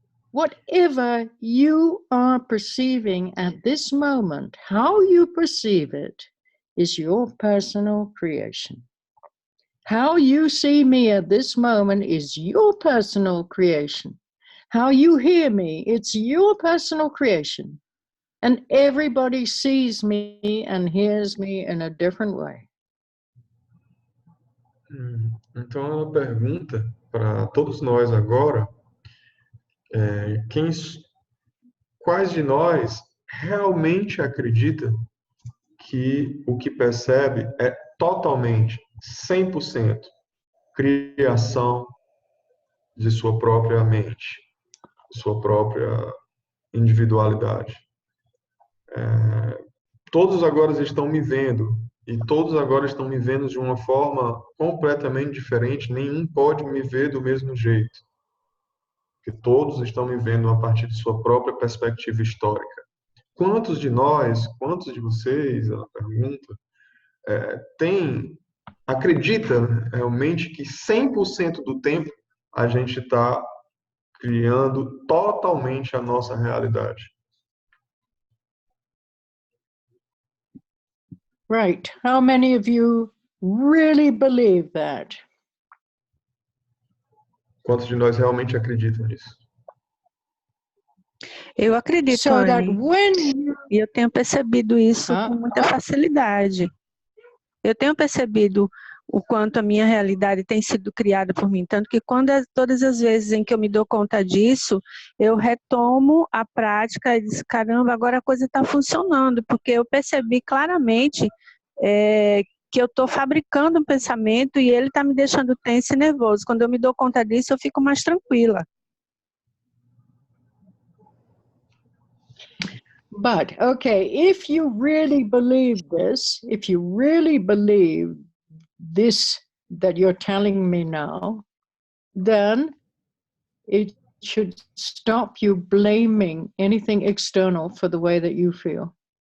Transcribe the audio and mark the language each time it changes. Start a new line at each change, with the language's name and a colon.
English: Whatever you are perceiving at this moment, how you perceive it is your personal creation. How you see me at this moment is your personal creation. How you hear me, it's your personal creation. And everybody sees me and hears me in a different way.
Portuguese: Então ela pergunta para todos nós agora, quais de nós realmente acredita que o que percebe é totalmente, 100%, criação de sua própria mente, sua própria individualidade. Todos agora estão me vendo, e todos agora estão me vendo de uma forma completamente diferente, nenhum pode me ver do mesmo jeito. Porque todos estão me vendo a partir de sua própria perspectiva histórica. Quantos de nós, quantos de vocês, ela pergunta, acredita realmente que 100% do tempo a gente está criando totalmente a nossa realidade?
English: Right. How many of you really believe that?
Portuguese: Quantos de nós realmente acreditam nisso? Eu acredito,
English: So that Anne, when
Portuguese: e eu tenho percebido isso com muita facilidade. Eu tenho percebido o quanto a minha realidade tem sido criada por mim, tanto que todas as vezes em que eu me dou conta disso, eu retomo a prática e digo, caramba, agora a coisa está funcionando, porque eu percebi claramente que eu estou fabricando um pensamento e ele está me deixando tenso e nervoso. Quando eu me dou conta disso, eu fico mais tranquila.
English: But, okay, if you really believe this, if you really believe this that you're telling me now, then it should stop you blaming anything external for the way that you feel.